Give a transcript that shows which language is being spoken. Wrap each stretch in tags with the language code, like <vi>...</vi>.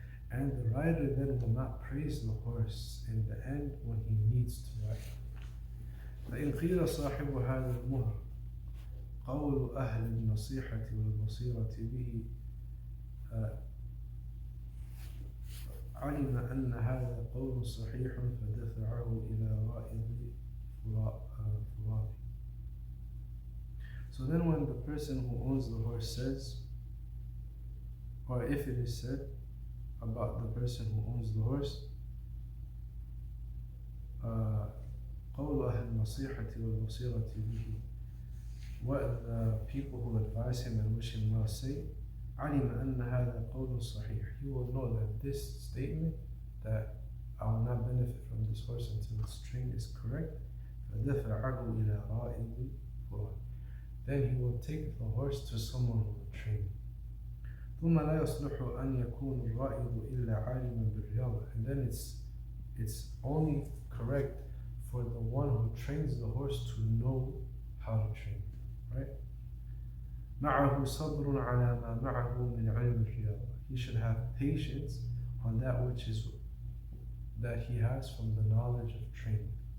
<en>And the rider then will not praise the horse in the end when he needs to ride.</en> <ar>فإن قيل صاحب هذا المهر قول أهل النصيحة والبصيرة به علم أن هذا قول صحيح فدفعه إلى رائد فراده.</ar> <en>So then when the person who owns the horse says, or if it is said about the person who owns the horse,</en> <ar>قول أهل النصيحة والبصيرة به,</ar> <en>what the people who advise him and wish him well say,</en> <ar>علم أن هذا قول صحيح,</ar> <en>he will know that this statement, that I will not benefit from this horse until its train is correct.</en> <ar>فَدَفَعَهُ إِلَى رَائِدِ فُرَاتٍ.</ar> <en>Then he will take the horse to someone who will train it.</en> <ar>ثم لا يصلح أن يكون الرائد إلا عالما بالرياضة.</ar> <en>And then it's only correct for the one who trains the horse to know how to train, right?</en> <ar>معه صبر على ما معه من علم الرياضة.</ar> <en>He should have patience on that he has from the knowledge of training.</en>